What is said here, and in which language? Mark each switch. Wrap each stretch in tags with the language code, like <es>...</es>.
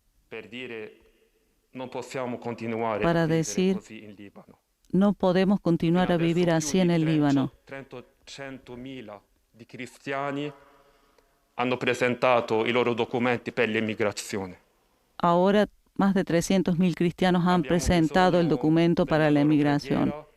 <es>Para decir, no podemos continuar a vivir así en el Líbano.</es> <it>300.000 di cristiani hanno presentato i loro documenti per l'immigrazione.</it> <es>Ahora más de 300.000 cristianos han presentado el documento para la emigración.</es>